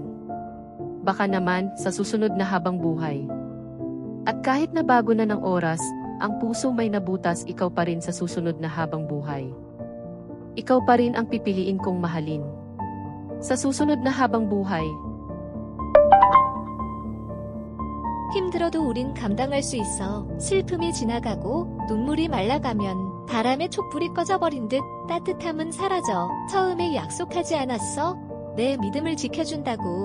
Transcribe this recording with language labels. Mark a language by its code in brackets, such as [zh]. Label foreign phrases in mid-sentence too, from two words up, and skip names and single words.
[tl] Baka naman, sa susunod na habang buhay. At kahit na bago na ng oras, ang puso may nabutas, ikaw pa rin sa susunod na habang buhay. Ikaw pa rin ang pipiliin kong mahalin. Sa susunod na habang buhay. [ko] 힘들어도 우린 감당할 수 있어. 슬픔이 지나가고 눈물이 말라가면 바람에 촛불이 꺼져버린 듯 따뜻함은 사라져. 처음에 약속하지 않았어? 내 믿음을 지켜준다고.